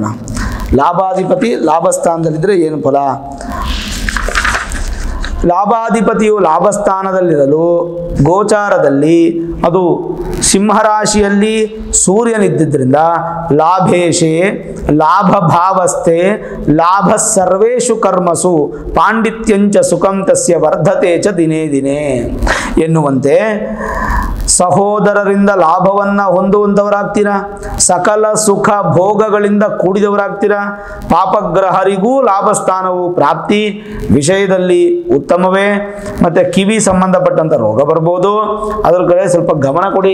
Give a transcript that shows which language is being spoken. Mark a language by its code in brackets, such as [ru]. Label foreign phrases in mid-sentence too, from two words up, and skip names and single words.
[kn] ಲಾಭಾಧಿಪತಿ ಲಾಭಸ್ಥಾನದಲ್ಲಿದ್ದರೆ ಏನು ಫಲ? ಲಾಭಾಧಿಪತಿಯು ಲಾಭಸ್ಥಾನದಲ್ಲಿರಲು ಗೋಚಾರದಲ್ಲಿ ಅದು ಸಿಂಹರಾಶಿಯಲ್ಲಿ ಸೂರ್ಯನಿದ್ದರಿಂದ [sa] ಲಾಭೇಶೆ ಲಾಭಭಾವಸ್ಥೆ ಲಾಭ ಸರ್ವೇಷು ಕರ್ಮಸು ಪಾಂಡಿತ್ಯಂಚ ಸುಖಂ ತಸ್ಯ ವರ್ಧತೆ ಚ ದಿನೇ ದಿನೇ ಎನ್ನುವಂತೆ [kn] ಸಹೋದರರಿಂದ ಲಾಭವನ್ನು ಹೊಂದುವಂಥವರಾಗ್ತೀರಾ, ಸಕಲ ಸುಖ ಭೋಗಗಳಿಂದ ಕೂಡಿದವರಾಗ್ತೀರಾ, ಪಾಪಗ್ರಹರಿಗೂ ಲಾಭಸ್ಥಾನವು ಪ್ರಾಪ್ತಿ ವಿಷಯದಲ್ಲಿ ಉತ್ತಮವೇ. ಮತ್ತು ಕಿವಿ ಸಂಬಂಧಪಟ್ಟಂಥ ರೋಗ ಬರ್ಬೋದು, ಅದರ ಕಡೆ ಸ್ವಲ್ಪ ಗಮನ ಕೊಡಿ.